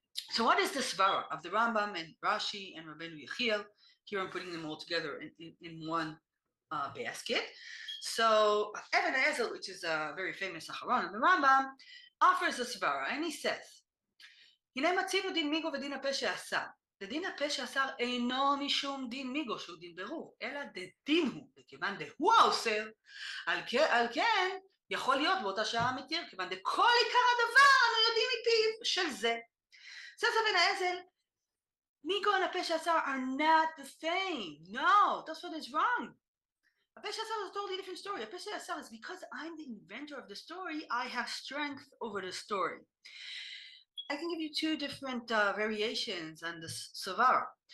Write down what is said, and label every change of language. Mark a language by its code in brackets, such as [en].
[en] So what is the svara of the Rambam and Rashi and Rabbeinu Yechiel? Here I'm putting them all together in one basket. So Even Ezel, which is a very famous Acharon of the Rambam, offers a svara, and he says, [he] "Hine matzivu din migo v'din hapesha asar. דין הפשע אסר אינו משום דין מיגו שהוא דין ברור, אלא דין הוא, וכיוון דהוא האוסר, על כן יכול להיות באותה שעה מתיר, כיוון דכל עיקר הדבר אנו יודעים מפיו של זה. [en] Says Even Ezel, מיגו and הפשע אסר are not the same. No, that's what is wrong. הפשע אסר is a totally different story. הפשע אסר is because I'm the inventor of the story, I have strength over the story. I can give you two different variations on this savara.